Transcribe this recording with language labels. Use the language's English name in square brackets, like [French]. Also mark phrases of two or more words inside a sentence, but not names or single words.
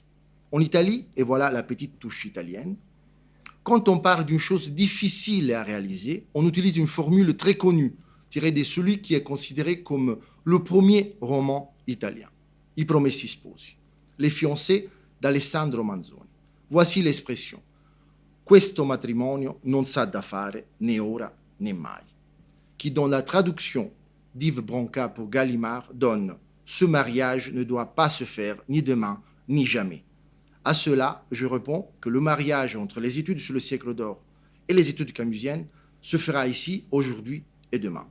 [French] En Italie, et voilà la petite touche italienne, quand on parle d'une chose difficile à réaliser, on utilise une formule très connue, tirée de celui qui est considéré comme le premier roman italien, I Promessi Sposi, Les fiancés d'Alessandro Manzoni. Voici l'expression. [Italian] Questo matrimonio non s'ha da fare né ora né mai, [French] qui dans la traduction d'Yves Branca pour Gallimard donne « Ce mariage ne doit pas se faire ni demain ni jamais ». À cela, je réponds que le mariage entre les études sur le siècle d'or et les études camusiennes se fera ici, aujourd'hui et demain.